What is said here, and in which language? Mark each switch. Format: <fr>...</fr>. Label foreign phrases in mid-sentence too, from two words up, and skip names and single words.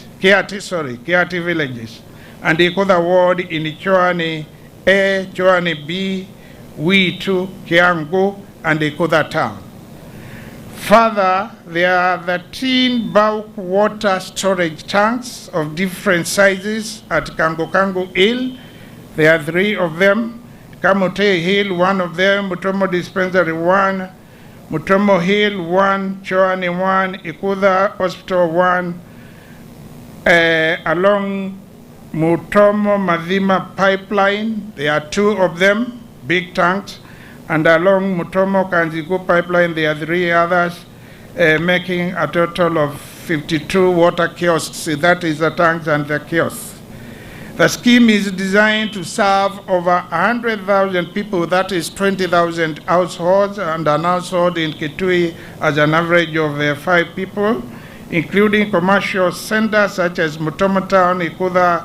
<en>Kiati villages. And Ikudha Ward in Choani A, Choani B, Witu, Kiangu, and Ikudha Town. Further, there are 13 bulk water storage tanks of different sizes at Kangu Kangu Hill. There are 3 of them. Kamutei Hill, 1 of them. Mutomo Dispensary, 1. Mutomo Hill, 1. Choani, 1. Ikudha Hospital, 1. Along Mutomo Madhima Pipeline, there are 2 of them, big tanks. And along Mutomo Kanziku Pipeline, there are 3 others, making a total of 52 water kiosks. That is the tanks and the kiosks. The scheme is designed to serve over 100,000 people, that is 20,000 households, and an household in Kitui as an average of 5 people, including commercial centers such as Mutomo Town, Ikudha</en>